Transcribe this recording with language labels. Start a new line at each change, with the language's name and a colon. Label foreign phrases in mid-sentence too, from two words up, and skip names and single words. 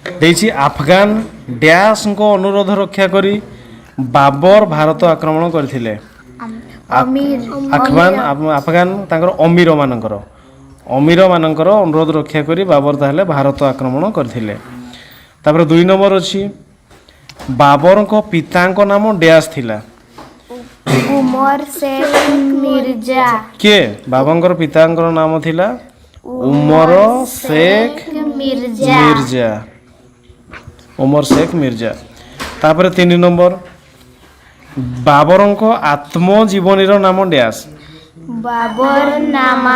Odia: ଦେଇଛି ଆଫଗାନ ଡ୍ୟାସ୍ଙ୍କ ଅନୁରୋଧ ରକ୍ଷା କରି ବାବର ଭାରତ ଆକ୍ରମଣ କରିଥିଲେ। ଆଫଗାନ ତାଙ୍କର ଅମୀରମାନଙ୍କର ଅନୁରୋଧ ରକ୍ଷା କରି ବାବର ତାହେଲେ ଭାରତ ଆକ୍ରମଣ କରିଥିଲେ। ତାପରେ 2 ନମ୍ବର ଅଛି ବାବରଙ୍କ ପିତାଙ୍କ ନାମ ଡ୍ୟାସ୍ ଥିଲା। उमर शेख मिर्जा କିଏ? ବାବାଙ୍କର ପିତାଙ୍କର ନାମ ଥିଲା ଉମର ଶେଖ मिर्जा ମିର୍ଜା। ଉମର ଶେଖ ମିର୍ଜା। ତାପରେ 3 ନମ୍ବର ବାବରଙ୍କ ଆତ୍ମଜୀବନୀର ନାମ ଡ୍ୟାସ୍। बाबर नामा